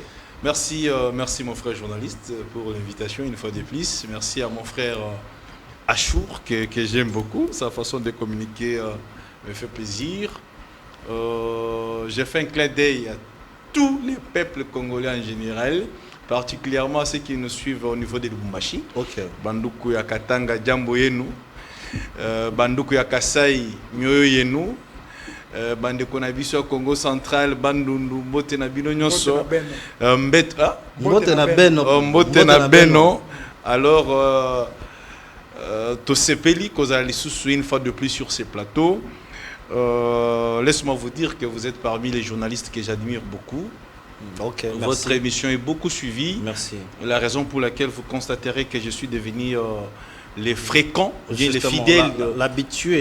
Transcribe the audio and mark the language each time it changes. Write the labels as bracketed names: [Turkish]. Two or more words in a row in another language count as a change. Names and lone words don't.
[French] Merci, merci mon frère journaliste pour l'invitation une fois de plus. Merci à mon frère Achour que j'aime beaucoup, sa façon de communiquer me fait plaisir. J'ai fait un clin d'œil à tous les peuples congolais en général, particulièrement ceux qui nous suivent au niveau de Lubumbashi. Okay. [Swahili] Banduku ya Katanga Jambo yenu, [Luba-Lulua] Banduku ya Kasai Myoyo yenu, [Lingala] Bandeko na biso Congo central, Bandundu Mbote na bino nyonso, Mbote na Beno. [French] Alors [Lingala] Tosepeli kozali susu [French] une fois de plus sur ces plateaux. Laisse-moi vous dire que vous êtes parmi les journalistes que j'admire beaucoup. Okay, votre émission est beaucoup suivie. Merci. La raison pour laquelle vous constaterez que je suis devenu les fréquents, les fidèles, l'habitué